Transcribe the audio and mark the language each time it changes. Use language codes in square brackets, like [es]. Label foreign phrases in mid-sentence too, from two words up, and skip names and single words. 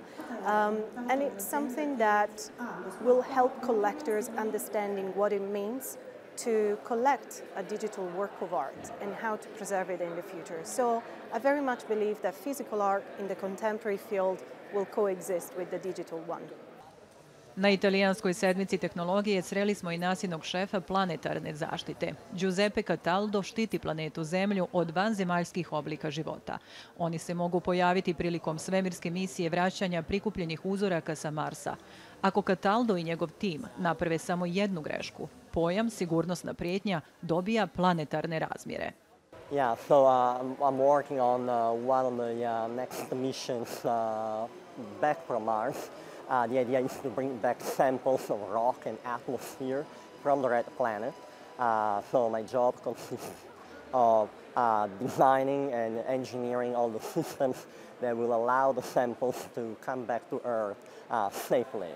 [en] And it's something that will help collectors understanding what it means to collect a digital work of art and how to preserve it in the future. So I very much believe that physical art in the contemporary field will coexist with the digital one. [bs] Na italijanskoj sedmici tehnologije sreli smo i nasljednog šefa planetarne zaštite. Giuseppe Cataldo štiti planetu Zemlju od vanzemaljskih oblika života. Oni se mogu pojaviti prilikom svemirske misije vraćanja prikupljenih uzoraka sa Marsa. Ako Cataldo i njegov tim naprave samo jednu grešku, pojam sigurnosna prijetnja dobija planetarne razmjere. [en] Yeah, so I'm working on one of the next missions back from Mars. The idea is to bring back samples of rock and atmosphere from the red planet. So my job consists of designing and engineering all the systems that will allow the samples to come back to Earth safely.